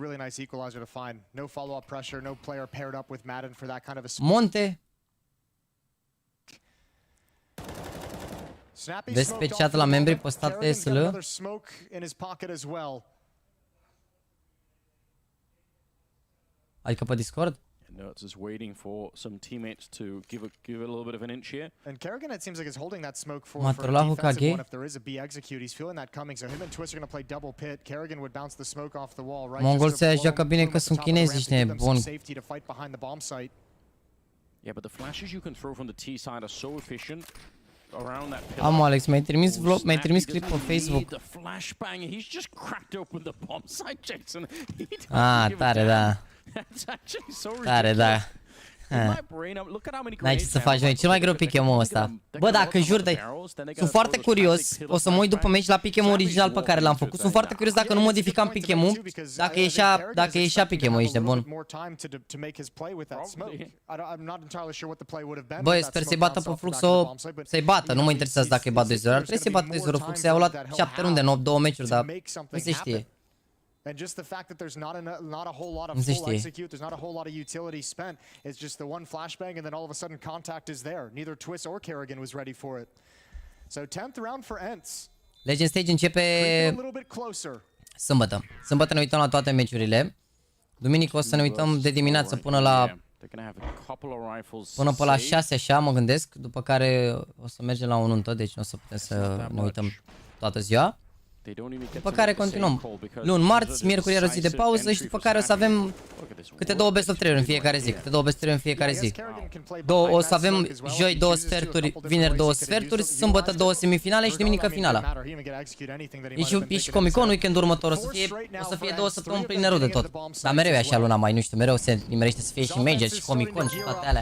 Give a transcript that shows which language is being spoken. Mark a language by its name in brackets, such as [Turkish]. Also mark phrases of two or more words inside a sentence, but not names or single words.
[Romanian] Monte. Vezi pe chat la membrii postate SL? Adică pe Discord? [English] Nerds is waiting for some teammates to give a little bit of an inch here. And Kerrigan, it seems like is holding that smoke for a defensive one if there is a B execute. He's feeling that coming, so him and Twist are going to play double pit. Kerrigan would bounce the smoke off the wall, right? [Romanian] Mongol se joacă bine că sunt chinezi, ești nebun. [English] Yeah, but the flashes you can throw from the T side are so efficient. [Romanian] Am Alex, mi-ai trimis clip pe Facebook. Tare, da. Tare, da. N-ai ce să faci, noi. Cel mai greu pick-em-ul ăsta. Bă, dacă jur de... Sunt foarte curios. O să mă uit după meci la pick-em-ul original pe care l-am făcut. Sunt foarte curios dacă nu modificam pick-em-ul. Dacă ieșea pick-em-ul, ești de bun. Bă, sper să-i bată pe Fluxo. Să-i bată, nu mă interesează dacă îi bat 2-0. Ar trebui să-i bată 2-0 Fluxo. I-au luat 7 runde în 8, 2 meciuri, dar nu se știe. [English] And just the fact that there's not a whole lot of full execute, there's not a whole lot of utility spent. It's just the one flashbang, and then all of a sudden contact is there. Neither Twist or Kerrigan was ready for it. So 10th round for ENTS. [Romanian] Legend Stage începe sâmbătă. Sâmbătă ne uităm la toate meciurile. Duminică o să ne uităm de dimineață până pe la 6 așa, mă gândesc. După care o să mergem la o nuntă, deci nu o să putem să ne uităm toată ziua. După care continuăm. Luni, marți, miercuri era o zi de pauză și după care o să avem câte 2 [English] best of 3 [Romanian] în fiecare zi. Câte 2 [English] best of 3 [Romanian] în fiecare zi. O să avem joi 2 sferturi, vineri 2 sferturi, sâmbătă 2 semifinale și duminică finala. E și Comic-Con weekendul următor. O să fie 2 săptămâni pline rău de tot. Dar mereu e așa luna mai, nu știu, mereu se nimerește să fie și Major și Comic-Con și toate alea.